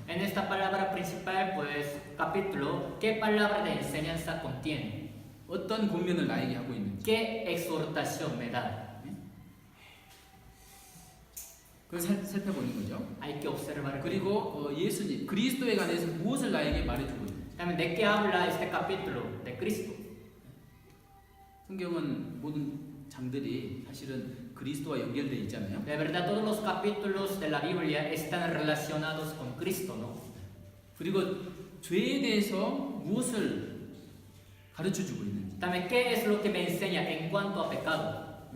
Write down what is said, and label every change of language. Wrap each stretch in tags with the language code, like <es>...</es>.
<es>En esta palabra principal, pues capítulo, ¿qué palabra de enseñanza contiene?</es> <ko>어떤 권면을 나에게 하고 있는지.</ko> <es>¿Qué exhortación me da?</es> <ko>그걸 살펴보는 거죠.</ko> <es>Hay que observar.</es> <ko>그리고 예수님 그리스도에 관해서 무엇을 나에게 말해주고 있는지.</ko> <es>También, ¿de qué habla este capítulo? De Cristo.</es> <ko>성경은 모든 장들이 사실은 그리스도와 연결되어 있잖아요.</ko> <es>De verdad, todos los capítulos de la Biblia están relacionados con Cristo, ¿no?</es> <ko>그리고 죄에 대해서 무엇을 가르쳐 주고 있는지.</ko> <es>También, ¿qué es lo que me enseña en cuanto a pecado?</es>